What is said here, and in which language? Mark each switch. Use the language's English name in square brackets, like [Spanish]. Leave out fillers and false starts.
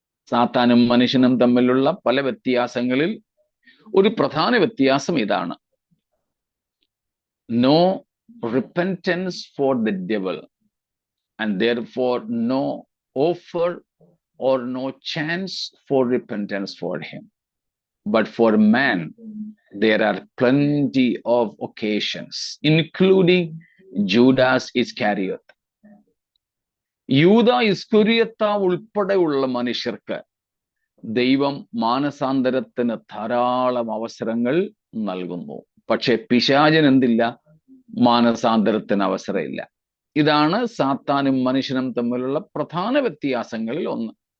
[Malayalam] സാത്താനും മനുഷ്യനും തമ്മിലുള്ള പല വ്യത്യാസങ്ങളിൽ ഒരു പ്രധാന വ്യത്യാസം ഇതാണ്: [English] No repentance for the devil and therefore no offer or no chance for repentance for him. But for man there are plenty of occasions, including Judas Iscariot. [Malayalam] യൂദ ഇസ്കറിയോത്ത ഉൾപ്പെടെയുള്ള മനുഷ്യർക്ക് ദൈവം മാനസാന്തരത്തിന് ധാരാളം അവസരങ്ങൾ നൽകുന്നു. പക്ഷെ പിശാചിന് എന്തില്ല? മാനസാന്തരത്തിന് അവസരമില്ല. ഇതാണ് സാത്താനും മനുഷ്യനും തമ്മിലുള്ള പ്രധാന വ്യത്യാസങ്ങളിൽ ഒന്ന്.